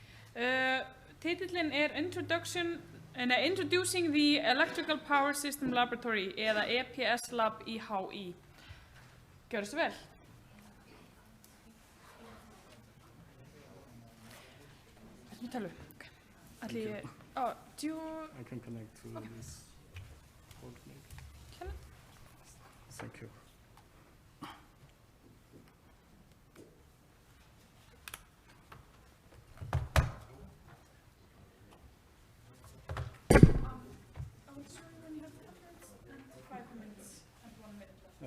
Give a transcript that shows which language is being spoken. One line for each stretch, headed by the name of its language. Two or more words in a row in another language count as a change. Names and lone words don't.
Icelandic: Titillinn Introducing the Electrical Power System Laboratory, eða EPS-Lab í HÍ. Gjörðu svo vel.
English: Okay. Oh, do you... I can connect to this port maybe. Can I? Thank you. I will show you when you have 10 minutes and 5 minutes and 1 minute left.